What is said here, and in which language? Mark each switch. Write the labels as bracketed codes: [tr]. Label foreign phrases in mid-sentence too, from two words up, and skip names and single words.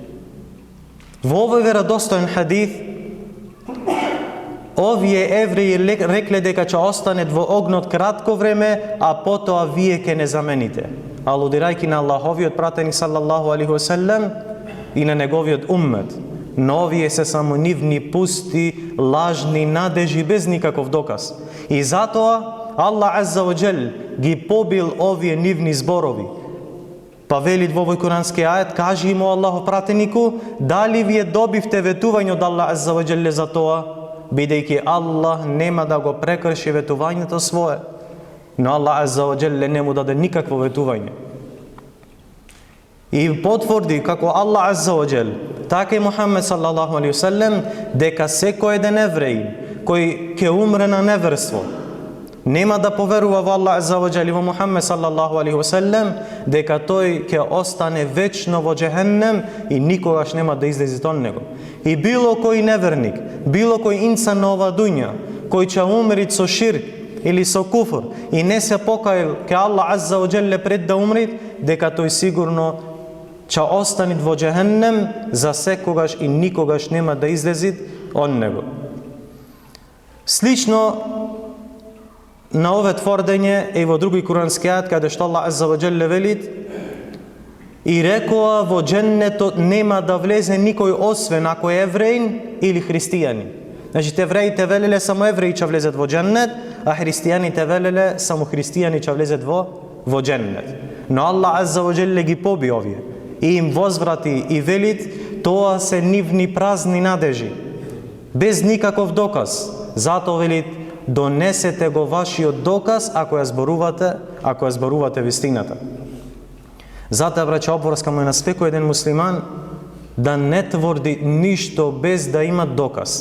[mk] Во овој веродостоен хадис, овие евреи рекле дека ќе останет во огнот кратко време, а потоа вие ќе не замените. Алудирајки на Аллаховиот пратеник [ar] صلى الله عليه وسلم [mk] и на неговиот уммет. Но овие се само нивни пусти, лажни надежи без никаков доказ. И затоа Аллах [ar] عز وجل [mk] ги побил овие нивни зборови. Па велит во овој курански ајет: кажи му Аллахов пратенику, дали вие добивте ветување од Аллах [ar] عز وجل [mk] за тоа, бидејќи Аллах нема да го прекрши ветувањето свое. Но Аллах [ar] عز وجل [mk] не му даде никакво ветување. И потврди како Аллах [ar] عز وجل, [mk] така и Мухаммед [ar] صلى الله عليه وسلم, [mk] дека секој еден евреј кој ќе умре на неверство, нема да поверува во Аллах [ar] عز وجل [mk] и во Мухаммед [ar] صلى الله عليه وسلم, [mk] дека тој ќе остане вечно во џехеннем и никогаш нема да излезе од него. И било кој неверник, било кој инсан на ова дуња, кој ќе умри со ширк или со куфр и не се покаил ке Аллах [ar] عز وجل [mk] пред да умри, дека тој сигурно ќе остане во џехеннем за секогаш и никогаш нема да излезе од него. Слично на ове тврдење е во други курански ајат каде што Аллах [ar] عز وجل [mk] велит и рекоа во џеннетот нема да влезе никој освен ако е евреин или христијанин. Значи евреите велеле само евреи ќе влезат во џеннет, а христијаните велеле само христијани ќе влезат во џеннет. Но Аллах [ar] عز وجل [mk] ги поби овие и им возврати и велит тоа се нивни празни надежи без никаков доказ. Затоа велит донесете го вашиот доказ ако ја зборувате вистината. Затоа браќа обврска му на секој еден муслиман да не тврди ништо без да има доказ.